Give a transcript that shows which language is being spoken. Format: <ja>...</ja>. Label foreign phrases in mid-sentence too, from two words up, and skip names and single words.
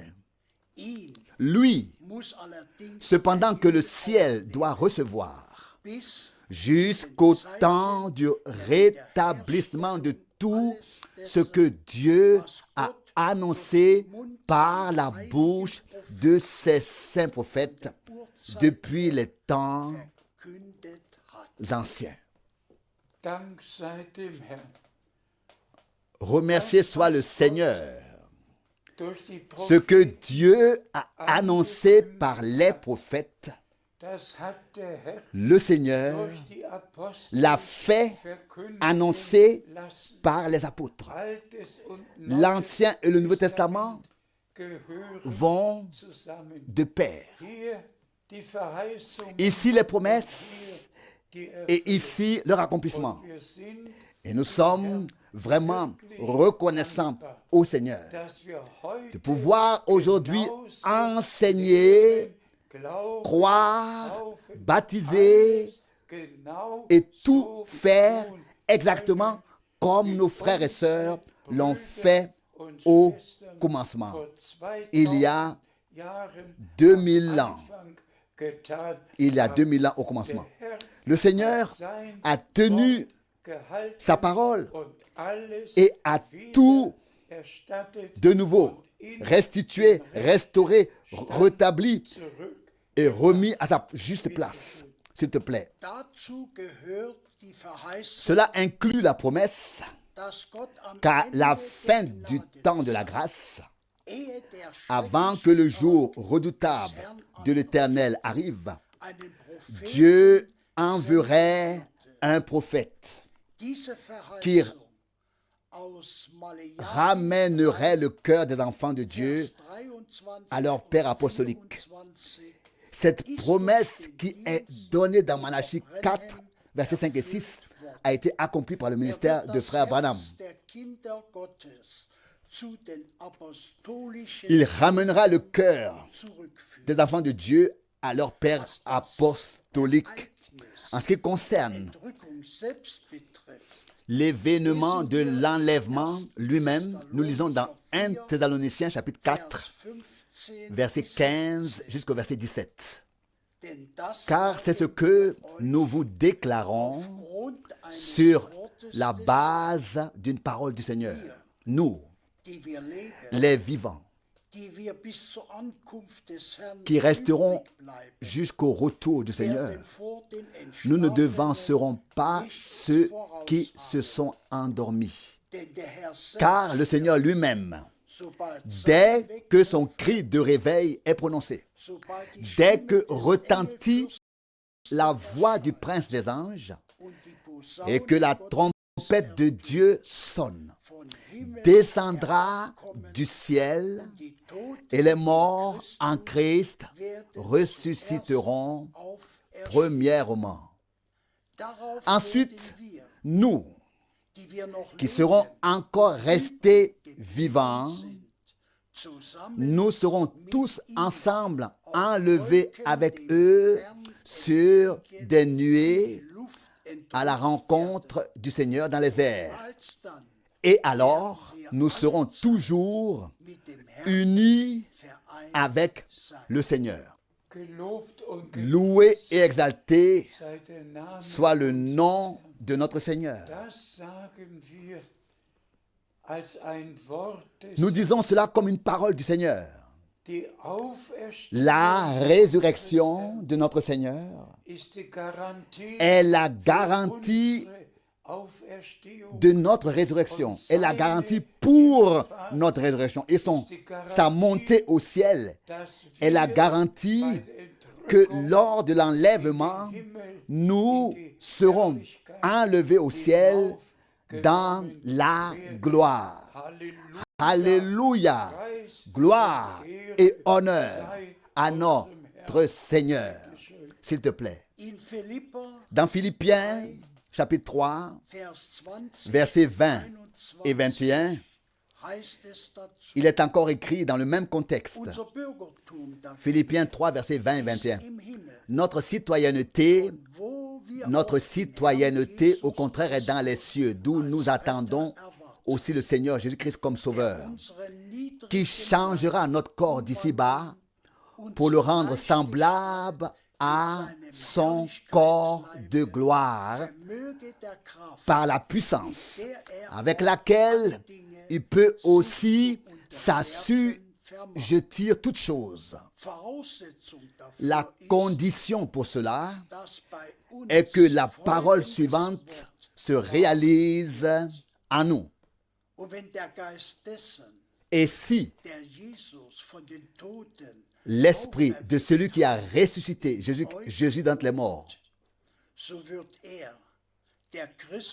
<fr>Lui, cependant que le ciel doit recevoir, jusqu'au temps du rétablissement de tout ce que Dieu a annoncé par la bouche de ses saints prophètes depuis les temps</fr> <de>verkündet hat.</de> <fr>anciens.</fr> <de>Dank sei dem Herrn.</de> <fr>Remercié soit le Seigneur.</fr> <de>Durch die</de> <fr>Ce que</fr> <de>Propheten,</de> <fr>Dieu a annoncé par les prophètes,</fr> <de>das hat der Herr</de> <fr>le Seigneur</fr> <de>durch die Apostel</de> <fr>l'a fait</fr> <de>verkündigen</de> <fr>annoncer</fr> <de>lassen.</de> <fr>par les apôtres.</fr> <de>Altes und</de> <fr>L'Ancien et le Nouveau Testament</fr> <de>gehören</de> <fr>vont</fr> <de>zusammen.</de> <fr>de pair.</fr> <de>Hier die Verheißung,</de> <fr>Ici les promesses</fr> <de>die</de> <fr>et ici leur accomplissement.</fr> <de>wir sind,</de> <fr>Et nous sommes vraiment reconnaissants au Seigneur</fr> <de>dass wir heute</de> <fr>de pouvoir aujourd'hui enseigner,</fr> <de>glauben,</de> <fr>croire, baptiser</fr> <de>genau</de> <fr>et tout</fr> <de>so</de> <fr>faire</fr> <de>tun,</de> <fr>exactement comme nos frères et sœurs l'ont fait au commencement.</fr> <de>vor 2000</de> <fr>Il y a</fr> <de>Jahren</de> <fr>2000 ans.</fr> <de>Anfang getan.</de> <fr>Il y a 2000 ans au commencement.</fr> <de>Der Herr</de> <fr>Le Seigneur</fr> <de>sein</de> <fr>a tenu</fr> <de>gehalten</de> <fr>sa parole</fr> <de>und alles</de> <fr>et a tout</fr> <de>erstattet</de> <fr>de nouveau</fr> <de>und in</de> <fr>restitué, restauré, rétabli</fr> <de>zurück.</de> <fr>et remis à sa juste place. S'il te plaît.</fr> <de>Dazu gehört die Verheißung,</de> <fr>Cela inclut la promesse</fr> <de>dass Gott am</de> <fr>qu'à la</fr> <de>Ende</de> <fr>fin</fr> <de>der</de> <fr>du</fr> <de>Gnade,</de> <fr>temps de la grâce,</fr> <de>ehe der</de> <fr>avant que le</fr> <de>schreckliche</de> <fr>jour</fr> <de>Tag</de> <fr>redoutable</fr> <de>des Herrn</de> <fr>de l'Éternel arrive,</fr> <de>einen Propheten</de> <fr>Dieu enverrait un prophète</fr> <de>diese</de> <fr>qui</fr> <de>Verheißung aus Maleachi</de> <fr>ramènerait le cœur des enfants de Dieu</fr> <de>Vers 23</de> <fr>à leur Père apostolique. 24 Cette promesse qui est donnée dans Malachie 4, versets 5 et 6, a été accomplie par le ministère de frère Branham.</fr> <de>der Kinder Gottes zu den apostolischen</de> <fr>Il ramènera le cœur</fr> <de>zurückführen.</de> <fr>des enfants de Dieu à leur Père apostolique. En ce qui concerne</fr> <de>Entrückung selbst betrifft,</de> <fr>l'événement de l'enlèvement lui-même, nous lisons dans 1 Thessaloniciens chapitre 4,</fr> <de>Vers 15</de> <fr>verset 15 jusqu'au verset 17.</fr> <de>denn das</de> <fr>Car c'est ce que nous vous déclarons</fr> <de>aufgrund eines</de> <fr>sur</fr> <de>Wortes</de> <fr>la</fr> <de>des</de> <fr>base d'une parole du Seigneur. Nous,</fr> <de>die wir leben,</de> <fr>les vivants,</fr> <de>die wir bis zur Ankunft des Herrn</de> <fr>qui resteront</fr> <de>übrig bleiben,</de> <fr>jusqu'au retour du Seigneur,</fr> <de>werden vor den</de> <fr>nous ne</fr> <de>Entschlafenen</de> <fr>devancerons pas</fr> <de>nicht</de> <fr>ceux qui</fr> <de>vorauseilen.</de> <fr>se sont endormis.</fr> <de>Denn der Herr selbst,</de> <fr>Car le Seigneur lui-même,</fr> <de>sobald</de> <fr>dès</fr> <de>sein</de> <fr>que son cri de réveil est prononcé,</fr> <de>sobald die</de> <fr>dès</fr> <de>Stimme</de> <fr>que</fr> <de>des</de> <fr>retentit</fr> <de>Engelfürsten</de> <fr>la voix du prince des anges</fr> <de>und die Posaune</de> <fr>et que la</fr> <de>Gottes</de> <fr>trompette de Dieu sonne,</fr> <de>von Himmel</de> <fr>descendra</fr> <de>herabkommen,</de> <fr>du ciel</fr> <de>die Toten</de> <fr>et les morts en Christ</fr> <de>werden</de> <fr>ressusciteront</fr> <de>auferstehen.</de> <fr>premièrement.</fr> <de>Darauf</de> <fr>Ensuite,</fr> <de>werden wir,</de> <fr>nous,</fr> <de>die wir noch</de> <fr>qui</fr> <de>leben,</de> <fr>serons encore restés vivants,</fr> <de>sind, zusammen</de> <fr>nous serons tous ensemble enlevés avec eux sur des nuées</fr> <de>die Luft</de> <fr>à la rencontre du Seigneur dans les airs.</fr> <de>alsdann</de> <fr>Et alors, nous serons toujours</fr> <de>mit dem Herrn</de> <fr>unis</fr> <de>vereint</de> <fr>avec</fr> <de>sein.</de> <fr>le Seigneur.</fr> <de>Gelobt und</de> <fr>Loué et exalté</fr> <de>sei der Name</de> <fr>soit le</fr> <de>unseres</de> <fr>nom</fr> <de>Herrn.</de> <fr>de notre Seigneur.</fr> <de>Das sagen wir als ein Wort des</de> <fr>Nous disons cela comme une parole du Seigneur.</fr> <de>Die Auferstehung</de> <fr>La résurrection de notre Seigneur</fr> <de>ist die Garantie</de> <fr>est la</fr> <de>für</de> <fr>garantie</fr> <de>unsere Auferstehung.</de> <fr>de notre résurrection, est la garantie pour notre résurrection. Et sa montée au ciel</fr> <de>dass</de> <fr>est la</fr> <de>wir</de> <fr>garantie</fr> <de>bei der</de> <fr>que</fr> <de>Entrückung</de> <fr>lors de l'enlèvement, nous serons enlevés au ciel dans la gloire.</fr> <de>Halleluja,</de> <fr>Alléluia!</fr> <de>Preis,</de> <fr>Gloire et honneur à</fr> <de>unserem</de> <fr>notre Seigneur. S'il te plaît.</fr> <de>In Philippa,</de> <fr>Dans Philippiens, chapitre 3,</fr> <de>Vers 20,</de> <fr>versets 20 et 21,</fr> <de>heißt es dazu,</de> <fr>il est encore écrit dans le même contexte.</fr> <de>unser Bürgertum dagegen</de> <fr>Philippiens 3, versets 20 et 21.</fr> <de>im Himmel,</de> <fr>Notre citoyenneté,</fr> <de>wo wir</de> <fr>notre</fr> <de>auch den</de> <fr>citoyenneté,</fr> <de>Herrn</de> <fr>au</fr> <de>Jesus</de> <fr>contraire, est dans les cieux, d'où nous attendons aussi le Seigneur Jésus-Christ comme Sauveur,</fr> <de>unseren niedrigen</de> <fr>qui changera notre corps d'ici-bas pour le rendre semblable à son corps de gloire</fr> <de>Vermöge der Kraft,</de> <fr>par la puissance avec laquelle il peut aussi s'assujettir toutes choses.</fr> <de>Voraussetzung</de> <fr>La</fr> <de>dafür ist,</de> <fr>condition pour cela</fr> <de>dass bei uns</de> <fr>est que la parole</fr> <de>folgendes</de> <fr>suivante</fr> <de>Wort,</de> <fr>se réalise en nous.</fr> <de>und wenn der Geist dessen,</de> <fr>Et si</fr> <de>der Jesus von den Toten</de> <fr>l'esprit de celui qui a ressuscité Jésus d'entre les morts</fr> <de>so wird der Christus</de>